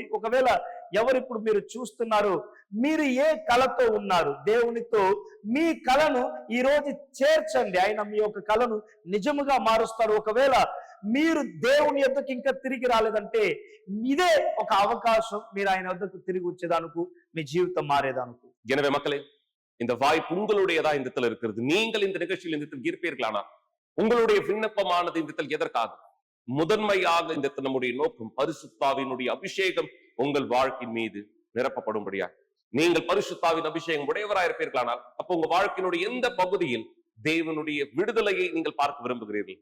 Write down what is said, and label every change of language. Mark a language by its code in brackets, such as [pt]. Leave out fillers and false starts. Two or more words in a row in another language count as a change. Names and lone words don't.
[te] ఒకవేళ ఎవరిప్పుడు మీరు చూస్తున్నారు, మీరు ఏ కళతో ఉన్నారు, దేవునితో మీ కళను ఈ రోజు చేర్చండి. ఆయన మీ యొక్క కళను నిజముగా మారుస్తాడు. ఒకవేళ మీరు దేవుని యొద్దకు ఇంకా తిరిగి రాలేదంటే ఇదే ఒక అవకాశం, మీరు ఆయన యొద్దకు తిరిగి వచ్చేదానికి, మీ జీవితం మారేదానికి. [ta] எனவே மக்களே, இந்த வாய்ப்பு உங்களுடையதா இந்த இடத்துல இருக்கிறது. நீங்கள் இந்த நிகழ்ச்சியில் இந்த இடத்தில் இருப்பீர்களானா உங்களுடைய விண்ணப்பமானது இந்த இடத்தில் எதற்காக? முதன்மையாக இந்த நம்முடைய நோக்கம் பரிசுத்தாவினுடைய அபிஷேகம் உங்கள் வாழ்க்கையின் மீது நிரப்பப்படும்படியா. நீங்கள் பரிசுத்தாவின் அபிஷேகம் உடையவராக இருப்பீர்களானால் அப்ப உங்க வாழ்க்கையினுடைய எந்த பகுதியில் தேவனுடைய விடுதலையை நீங்கள் பார்க்க விரும்புகிறீர்கள்?